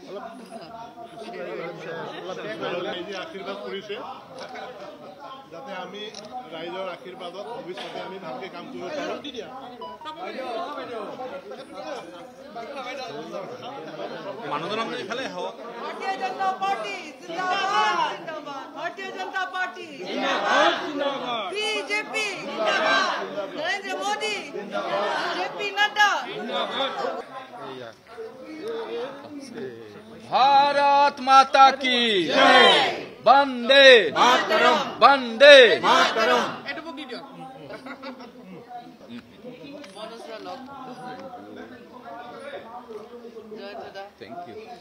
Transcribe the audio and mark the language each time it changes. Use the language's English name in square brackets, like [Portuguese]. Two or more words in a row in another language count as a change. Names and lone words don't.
[Assamese] আশীর্বাদ কৰিছে যাতে আমি ৰাইজৰ আশীৰ্বাদত ভৱিষ্যতে আমি ভালকে কাম কৰিব পাৰোঁ মানুহজনক ইফালে হওক [Hindi] भारतीय जनता पार्टी जिंदाबाद भारतीय जनता पार्टी जिंदाबाद बीजेपी जिंदाबाद नरेंद्र मोदी जिंदाबाद जेपी नड्डा भारत माता की वंदे मातरम वंदे मातरम [English] Thank you.